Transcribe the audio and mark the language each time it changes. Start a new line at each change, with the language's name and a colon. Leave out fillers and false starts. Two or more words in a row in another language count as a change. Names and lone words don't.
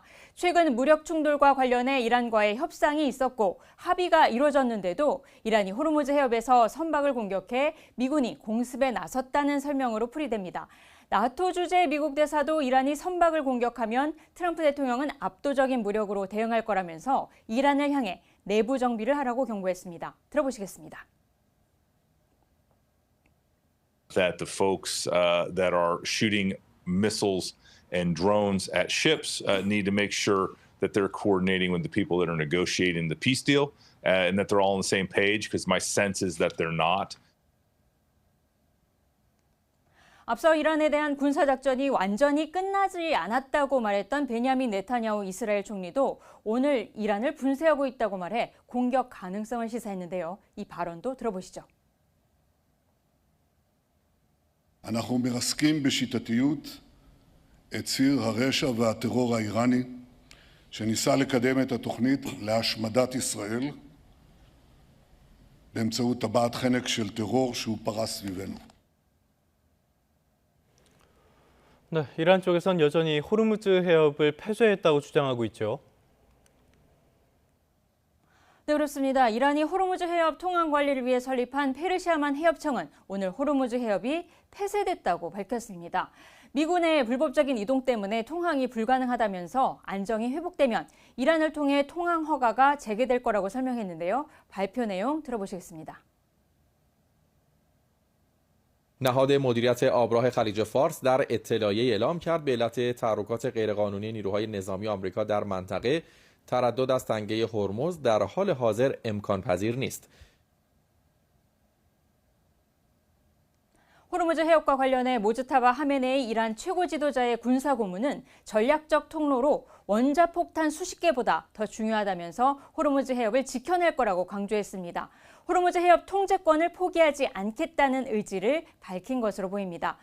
Korean: 최근 무력 충돌과 관련해 이란과의 협상이 있었고 합의가 이루어졌는데도 이란이 호르무즈 해협에서 선박을 공격해 미군이 공습에 나섰다는 설명으로 풀이됩니다. 나토 주재 미국 대사도 이란이 선박을 공격하면 트럼프 대통령은 압도적인 무력으로 대응할 거라면서 이란을 향해 내부 정비를 하라고 경고했습니다. 들어보시겠습니다.
English: That the folks that are shooting missiles and drones at ships need to make sure that they're coordinating with the people that are negotiating the peace deal and that they're all on the same page, because my sense is that they're not.
Korean: 앞서 이란에 대한 군사작전이 완전히 끝나지 않았다고 말했던 베냐민 네타냐후 이스라엘 총리도 오늘 이란을 분쇄하고 있다고 말해 공격 가능성을 시사했는데요. 이 발언도 들어보시죠.
Hebrew: אנחנו מרסקים בשיטתיות את ציר הרשע והטרור האיראני שניסה לקדם את התוכנית להשמדת ישראל באמצעות טבעת חנק של טרור שהוא פרס סביבנו.
Korean: 네, 이란 쪽에선 여전히 호르무즈 해협을 폐쇄했다고 주장하고 있죠. 네, 그렇습니다. 이란이 호르무즈 해협 통항 관리를 위해 설립한 페르시아만 해협청은 오늘 호르무즈 해협이 폐쇄됐다고 밝혔습니다. 미군의 불법적인 이동 때문에 통항이 불가능하다면서 안정이 회복되면 이란을 통해 통항 허가가 재개될 거라고 설명했는데요. 발표 내용 들어보시겠습니다.
Persian: نهاد مدیریت آبراه خلیج فارس در اطلاعیه اعلام کرد به علت تحرکات غیرقانونی نیروهای نظامی آمریکا در منطقه تردد از تنگه هرمز در حال حاضر امکان پذیر نیست.
Korean: 호르무즈 해협과 관련해 모즈타바 하메네이 이란 최고 지도자의 군사 고문은 전략적 통로로 원자폭탄 수십 개보다 더 중요하다면서 호르무즈 해협을 지켜낼 거라고 강조했습니다. 호르무즈 해협 통제권을 포기하지 않겠다는 의지를 밝힌 것으로 보입니다.